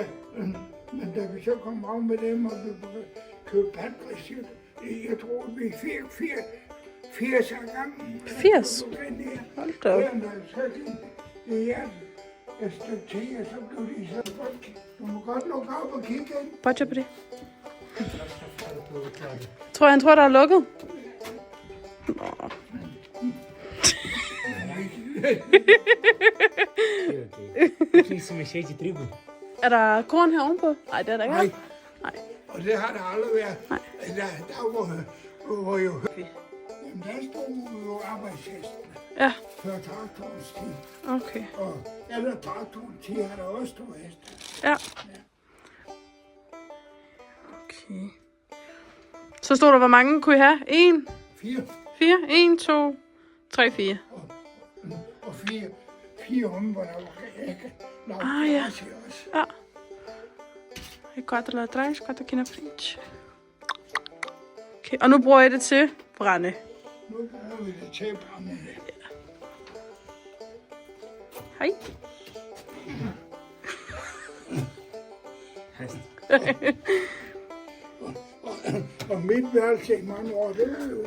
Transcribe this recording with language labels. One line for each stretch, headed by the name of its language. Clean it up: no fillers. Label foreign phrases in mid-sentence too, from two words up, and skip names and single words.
Danish: Men da vi så kom af med dem, og vi købte patgris, jeg tror, vi fik 80 af gangen. 80? Hold da op. Det er et stykke tid, og så blev de så godt. Du må godt lukke op og kigge ind. Bodja på det. Han tror, der er lukket. Nå.
Portuguese: Aqui se mexer de trigo.
Danish: Er der korn her ovenpå? Nej, det er der ikke. Nej. Og det har der aldrig været. Nej. Der var jo... Jamen, der stod jo arbejdshesten. Ja. Før traktorens tid. Okay. Og efter traktorens tid har der også stået heste. Ja. Okay. Så stod der, hvor mange kunne I have? 1? 4. 4? 1, 2, 3, 4. Og 4 om, hvor der var ikke lavet ja. også. Ja.
Portuguese: E 4 lá atrás, 4 aqui na frente.
Danish: Okay. Og nu bruger jeg det til brænde. Nu bruger vi det til at brænde det. Hej. Og mit værelse i mange år, det er jo...